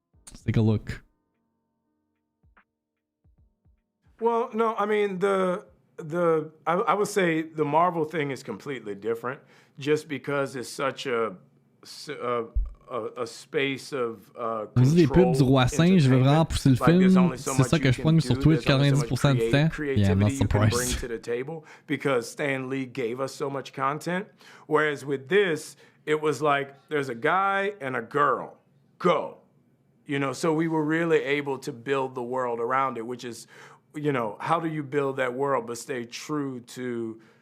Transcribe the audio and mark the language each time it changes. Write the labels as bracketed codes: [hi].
[en] Let's take a look. Well, no, I mean I would say the Marvel thing is completely different, just because it's such a space of [fr] On dit des pubs du Roi Singe, je veux vraiment pousser le film. C'est ça que je pogne sur Twitch 90% du temps. [en] Yeah, I'm not surprised. To the table because Stan Lee gave us so much content. Whereas with this, it was like there's a guy and a girl. Go. You know, so we were really able to build the world around it, which is, you know, how do you build that world but stay true to